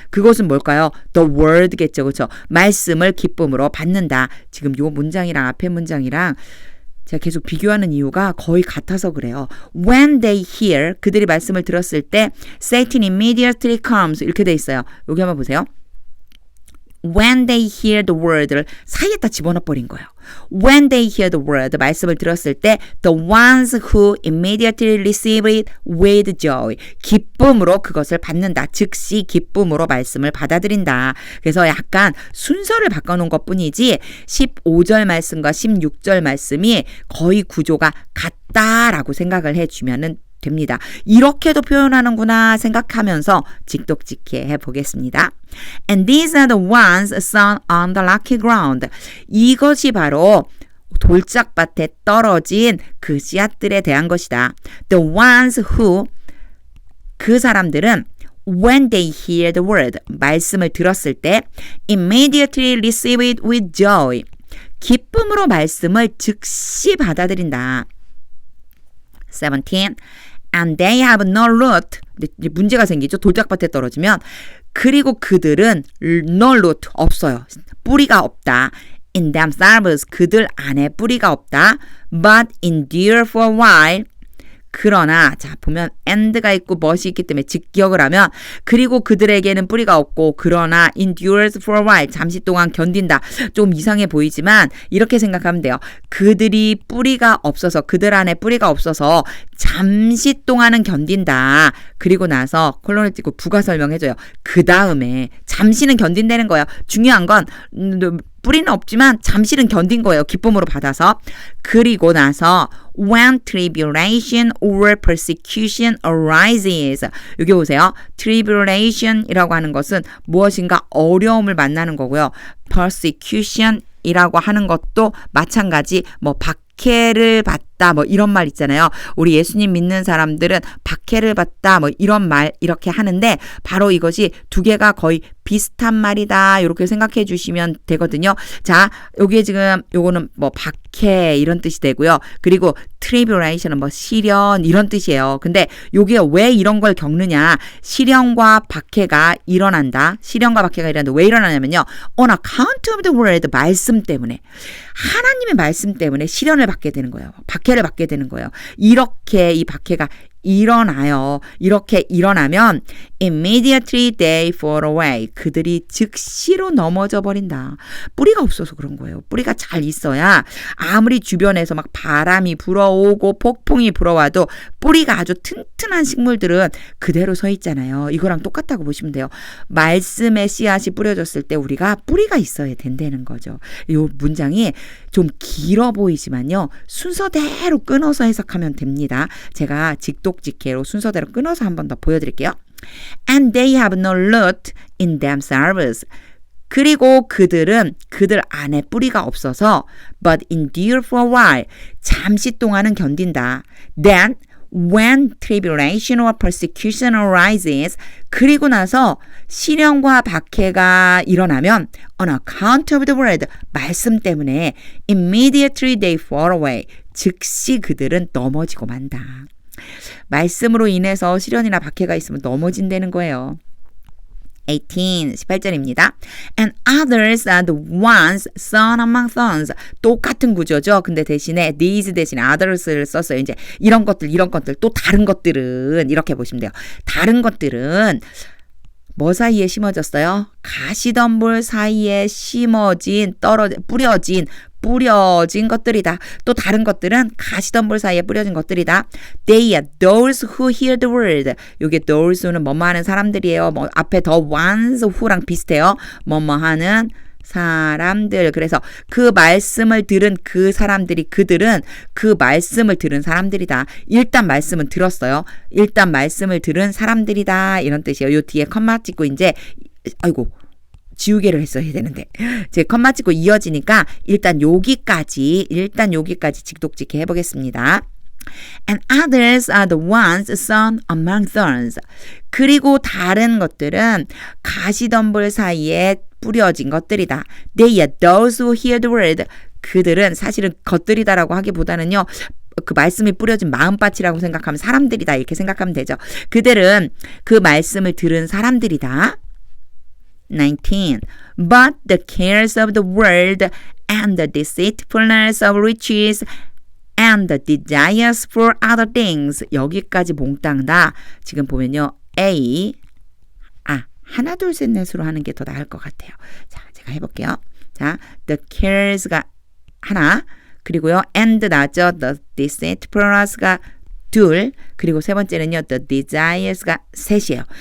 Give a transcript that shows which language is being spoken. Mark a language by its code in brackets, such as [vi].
[ko] 그것은 뭘까요? [en] The word [ko] 겠죠. 그렇죠? 말씀을 기쁨으로 받는다. 지금 요 문장이랑 앞에 문장이랑 제가 계속 비교하는 이유가 거의 같아서 그래요. [en] When they hear, [ko] 그들이 말씀을 들었을 때 [en] Satan immediately comes [ko] 이렇게 돼 있어요. 여기 한번 보세요. [en] When they hear the word를 [ko] 사이에다 집어넣어버린 거예요. [en] When they hear the word, [ko] 말씀을 들었을 때 [en] the ones who immediately receive it with joy. [ko] 기쁨으로 그것을 받는다. 즉시 기쁨으로 말씀을 받아들인다. 그래서 약간 순서를 바꿔놓은 것뿐이지 15절 말씀과 16절 말씀이 거의 구조가 같다라고 생각을 해주면은 됩니다. 이렇게도 표현하는구나 생각하면서 직독직해 해보겠습니다. [en] And these are the ones sown on the rocky ground. [ko] 이것이 바로 돌짝밭에 떨어진 그 씨앗들에 대한 것이다. [en] The ones who [ko] 그 사람들은 [en] when they hear the word [ko] 말씀을 들었을 때 [en] immediately receive it with joy. [ko] 기쁨으로 말씀을 즉시 받아들인다. [en] 17. And they have no root. [ko] 문제가 생기죠. 돌짝밭에 떨어지면. 그리고 그들은 [en] no root. [ko] 없어요. 뿌리가 없다. [en] In themselves. [ko] 그들 안에 뿌리가 없다. [en] But endure for a while. [ko] 그러나 자 보면 and가 있고 but이 있기 때문에 직역을 하면 그리고 그들에게는 뿌리가 없고 그러나 [en] endures for a while [ko] 잠시 동안 견딘다. 좀 이상해 보이지만 이렇게 생각하면 돼요. 그들이 뿌리가 없어서 그들 안에 뿌리가 없어서 잠시 동안은 견딘다. 그리고 나서 콜론을 띄고 부가 설명해줘요. 그 다음에 잠시는 견딘다는 거예요. 중요한 건 뿌리는 없지만 잠시는 견딘 거예요. 기쁨으로 받아서. 그리고 나서 [en] when tribulation or persecution arises. [ko] 여기 보세요. tribulation이라고 하는 것은 무엇인가 어려움을 만나는 거고요. persecution이라고 하는 것도 마찬가지 뭐 박해를 받다 뭐 이런 말 있잖아요. 우리 예수님 믿는 사람들은 박해를 받다 뭐 이런 말 이렇게 하는데 바로 이것이 두 개가 거의 비슷한 말이다. 이렇게 생각해 주시면 되거든요. 자, 여기에 지금 요거는 뭐 박해 이런 뜻이 되고요. 그리고 tribulation은 뭐 시련 이런 뜻이에요. 근데 요게 왜 이런 걸 겪느냐? 시련과 박해가 일어난다. 시련과 박해가 일어난다. 왜 일어나냐면요. [en] On account of the word [ko] 말씀 때문에 하나님의 말씀 때문에 시련을 받게 되는 거예요. 박해를 받게 되는 거예요. 이렇게 이 박해가 일어나요. 이렇게 일어나면 [en] immediately they fall away. [ko] 그들이 즉시로 넘어져 버린다. 뿌리가 없어서 그런 거예요. 뿌리가 잘 있어야 아무리 주변에서 막 바람이 불어오고 폭풍이 불어와도 뿌리가 아주 튼튼한 식물들은 그대로 서 있잖아요. 이거랑 똑같다고 보시면 돼요. 말씀의 씨앗이 뿌려졌을 때 우리가 뿌리가 있어야 된다는 거죠. 이 문장이 좀 길어 보이지만요. 순서대로 끊어서 해석하면 됩니다. 제가 직독직해로 순서대로 끊어서 한 번 더 보여드릴게요. [en] And they have no root in themselves. [ko] 그리고 그들은 그들 안에 뿌리가 없어서 [en] but endure for a while. [ko] 잠시 동안은 견딘다. [en] Then when tribulation or persecution arises. [ko] 그리고 나서 시련과 박해가 일어나면 [en] on account of the word. [ko] 말씀 때문에 [en] immediately they fall away. [ko] 즉시 그들은 넘어지고 만다. 말씀으로 인해서 시련이나 박해가 있으면 넘어진다는 거예요. 18절입니다. [en] And others are the ones sown among thorns. [ko] 똑같은 구조죠. 근데 대신에 these 대신에 others를 썼어요. 이제 이런 것들 또 다른 것들은 이렇게 보시면 돼요. 다른 것들은 뭐 사이에 심어졌어요? 가시덤불 사이에 심어진 뿌려진 것들이다. 또 다른 것들은 가시덤불 사이에 뿌려진 것들이다. [en] They are those who hear the word. [ko] 요게 those는 뭐뭐 하는 사람들이에요. 뭐 앞에 [en] the ones who [ko] 랑 비슷해요. 뭐뭐 하는 사람들. 그래서 그 말씀을 들은 그 사람들이 그들은 그 말씀을 들은 사람들이다. 일단 말씀은 들었어요. 일단 말씀을 들은 사람들이다. 이런 뜻이에요. 요 뒤에 컴마 찍고 이제 아이고 지우개를 했어야 되는데 제 컴마 찍고 이어지니까 일단 여기까지 직독직해 해보겠습니다. [en] And others are the ones sown among thorns. [ko] 그리고 다른 것들은 가시덤불 사이에 뿌려진 것들이다. [en] They are those who hear the word. [ko] 그들은 사실은 것들이다라고 하기보다는요. 그 말씀이 뿌려진 마음밭이라고 생각하면 사람들이다 이렇게 생각하면 되죠. 그들은 그 말씀을 들은 사람들이다. 19. [en] But the cares of the world and the deceitfulness of riches and the desires for other things. [ko] 여기까지 몽땅 다 지금 보면요. A 하나 둘 셋 넷으로 하는 게 더 나을 것 같아요. 자, 제가 해볼게요. 자, the cares가 하나, 그리고요, and 나죠. the deceitfulness가 둘, 그리고 세 번째는요, the desires가 셋이에요.